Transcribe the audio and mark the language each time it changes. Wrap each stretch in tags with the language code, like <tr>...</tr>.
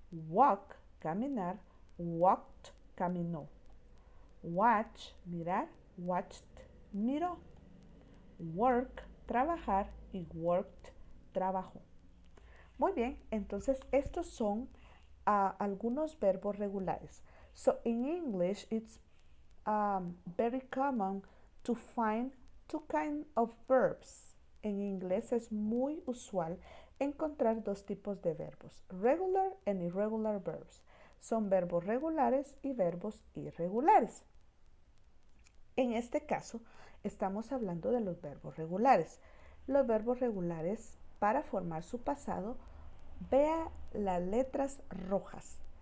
<en>Walk,</en> <es>caminar,</es> <en>walked,</en> <es>caminó.</es> <en>Watch,</en> <es>mirar,</es> <en>watched,</en> <es>miró.</es> <en>Work,</en> <es>trabajar y</es> <en>worked,</en> <es>trabajó. Muy bien, entonces estos son algunos verbos regulares.</es> <en>So in English, it's very common to find two kinds of verbs.</en> <es>En inglés es muy usual encontrar dos tipos de verbos,</es> <en>regular and irregular verbs.</en> <es>Son verbos regulares y verbos irregulares. En este caso, estamos hablando de los verbos regulares. Los verbos regulares, para formar su pasado, vea las letras rojas.</es>